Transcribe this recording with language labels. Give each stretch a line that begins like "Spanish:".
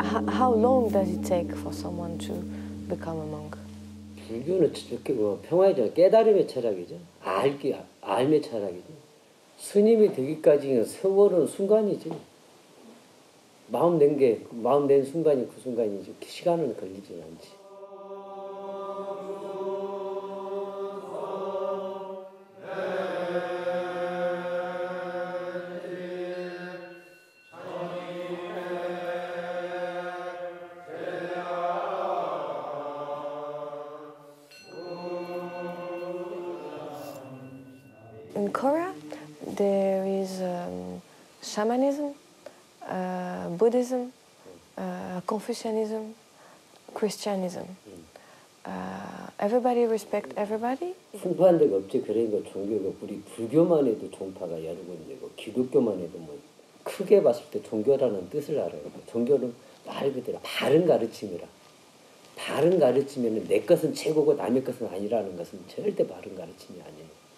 English: How long does it take for someone to become a monk?
Korean: 불교는 이렇게 평화의 깨달음의 철학이죠. 알의 철학이죠. 스님이 되기까지는 세월은 순간이지. 마음 낸 순간이 그 순간이지. 시간은 걸리진 않지.
English: In Korea, there is shamanism, Buddhism, Confucianism, Christianism. Everybody respect everybody.
Korean: 풍부한 데가 없지. 그러니까 종교가 우리 불교만 해도 종파가 여러 군데고 기독교만 해도 뭐 크게 봤을 때 종교라는 뜻을 알아요. 종교는 말 그대로 바른 가르침이라. 바른 가르침에는 내 것은 최고고 남의 것은 아니라는 것은 절대 바른 가르침이 아니에요.